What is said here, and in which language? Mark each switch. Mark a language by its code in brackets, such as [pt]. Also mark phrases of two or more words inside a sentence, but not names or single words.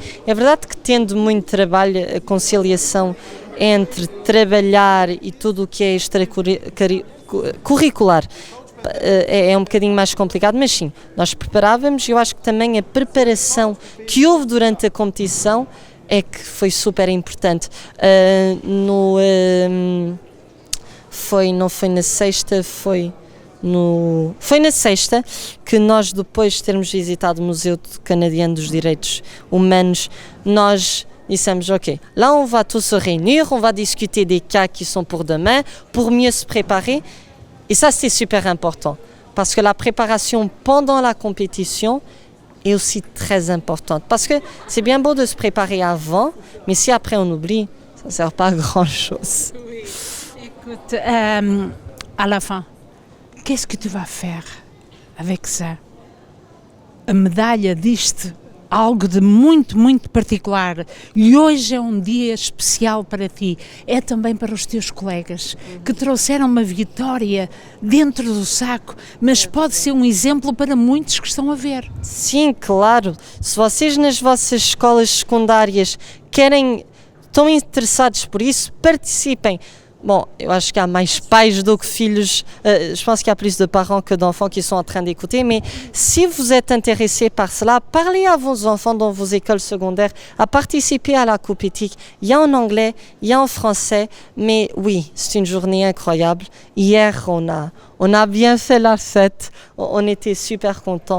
[pt] É verdade que, tendo muito trabalho, a conciliação entre trabalhar e tudo o que é extracurricular é um bocadinho mais complicado, mas sim, nós preparávamos e eu acho que também a preparação que houve durante a competição é que foi super importante. Não foi na sexta, foi na sexta que nós, depois de termos visitado o Museu Canadiano dos Direitos Humanos, nós dissemos, [fr] ok, là on va tous se réunir, on va discuter des cas qui sont pour demain, pour mieux se préparer. Et ça, c'est super important, parce que la préparation pendant la compétition est aussi très importante. Parce que c'est bien beau de se préparer avant, mais si après on oublie, ça ne sert pas à grand-chose. Oui. Écoute, à la fin, qu'est-ce que tu vas faire avec ça? [pt] A medalha diz-te algo de muito, muito particular, e hoje é um dia especial para ti, é também para os teus colegas, que trouxeram uma vitória dentro do saco, mas pode ser um exemplo para muitos que estão a ver. Sim, claro. Se vocês nas vossas escolas secundárias estão interessados por isso, participem. Bon, eu acho [fr] qu'il y a [pt] mais pais do que filhos, [fr] je pense qu'il y a plus de parents que d'enfants qui sont en train d'écouter, mais si vous êtes intéressés par cela, parlez à vos enfants dans vos écoles secondaires à participer à la Coupe éthique. Il y a en anglais, il y a en français, mais oui, c'est une journée incroyable. Hier, on a bien fait la fête, on était super contents.